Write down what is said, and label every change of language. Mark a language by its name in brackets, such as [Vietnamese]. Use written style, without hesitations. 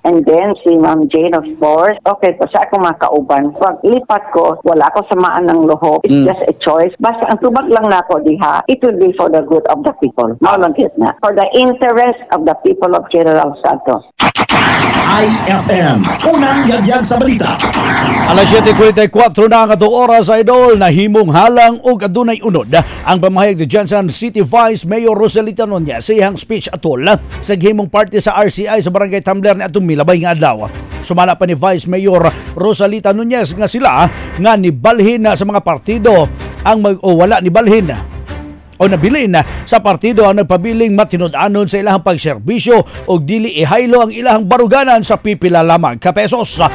[English] And then si Ma'am Jane, of course, okay, pa sa akong makauban. [Filipino] Pag lipat ko, wala ako samaan ng loob. It's just a choice. [Cebuano] Basta ang tubag lang na ako diha, it will be for the good of the people. Malagkit na. [English] For the interest of the people of General Santos. [Cebuano] IFM, unang yagyag sa balita. Alas 7:44 na ang atong oras, idol. Nahimong halang ug adunay unod ang pamahayag ni Jensan City Vice Mayor Rosalita Nunez sa iyang speech atol sa gihimong party sa RCI sa Barangay Tumbler ni atong milabay nga adlaw. Sumala pa ni Vice Mayor Rosalita Nunez nga sila nga nibalhin sa mga partido ang wala nibalhin o nabilin sa partido ang nagpabiling matinud-anon sa ilahang pagserbisyo o dili ihaylo ang ilahang baruganan sa pipila lamang ka pesos.